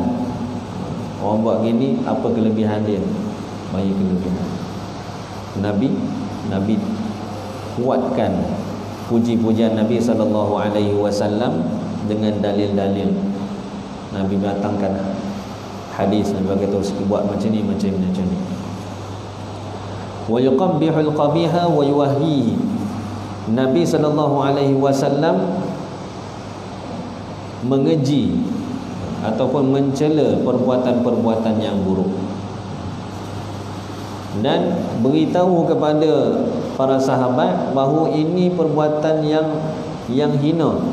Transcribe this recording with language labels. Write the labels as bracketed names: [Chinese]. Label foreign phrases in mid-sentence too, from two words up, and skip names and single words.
[Malay] Orang buat gini, apa kelebihan dia? Bagi kelebihan. Nabi kuatkan puji-pujian Nabi SAW dengan dalil-dalil. Nabi datangkan hadis, Nabi kata buat macam ni, macam ni. [Arabic] ويقبح القبيح ويوهيه. [Malay] Nabi SAW mengeji ataupun mencela perbuatan-perbuatan yang buruk dan beritahu kepada para sahabat bahawa ini perbuatan yang hina.